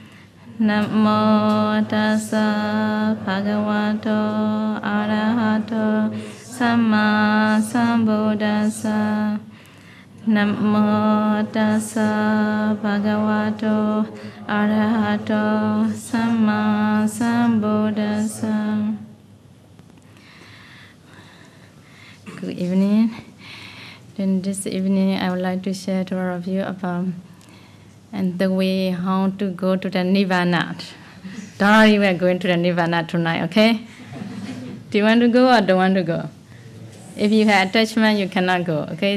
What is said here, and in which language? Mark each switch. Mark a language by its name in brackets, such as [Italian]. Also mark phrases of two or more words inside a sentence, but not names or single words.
[Pali] Namo tassa bhagavato arahato samma sambuddhassa. Namo tassa bhagavato arahato samma sambuddhassa. [English] Good evening. Then this evening I would like to share to all of you about and the way how to go to the Nirvana. Don't worry, we are going to the Nirvana tonight, okay? Do you want to go or don't want to go? If you have attachment, you cannot go, okay?